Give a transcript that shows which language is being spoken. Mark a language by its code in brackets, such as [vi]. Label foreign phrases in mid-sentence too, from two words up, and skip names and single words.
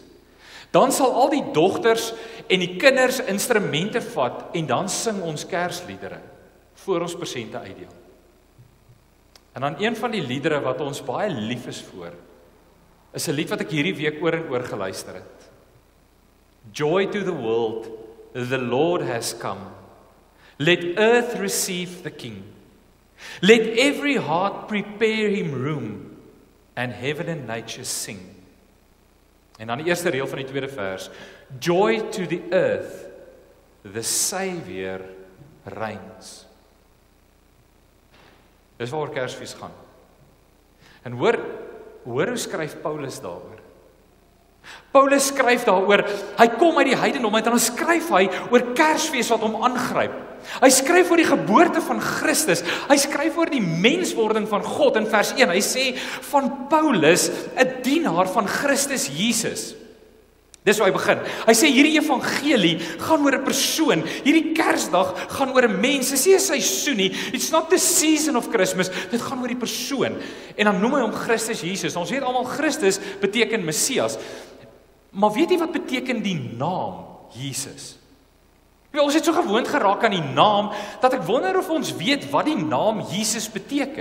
[af] Dan sal al die dogters en die kinders instrumente vat, en dan sing ons Kersliedere, voor ons persente uitdeel. En dan een van die liedere wat ons baie lief is voor, is 'n lied wat ek hierdie week oor en oor geluister het. [en] Joy to the world, the Lord has come. Let earth receive the King. Let every heart prepare him room, and heaven and nature sing. [af] En dan die eerste reël van die tweede vers. [en] Joy to the earth, the Savior reigns. [af] Dis waaroor Kersfees gaan. En hoor hoe skryf Paulus daaroor. Paulus skryf daaroor, hy kom uit die heidendom uit, en dan skryf hy oor Kersfees wat hom aangryp. Hy skryf oor die geboorte van Christus, hy skryf oor die menswording van God in vers 1, hy sê van Paulus, 'n dienaar van Christus Jesus. Dis waar hy begin. Hy sê hierdie evangelie gaan oor 'n persoon, hierdie Kersdag gaan oor 'n mens, dis nie 'n seisoen nie, [en] it's not the season of Christmas, [af] dit gaan oor die persoon. En dan noem hy hom Christus Jesus. Ons weet almal Christus beteken Messias. Maar weet jy wat beteken die naam Jesus? Ons het so gewoond geraak aan die naam, dat ek wonder of ons weet wat die naam Jesus beteken.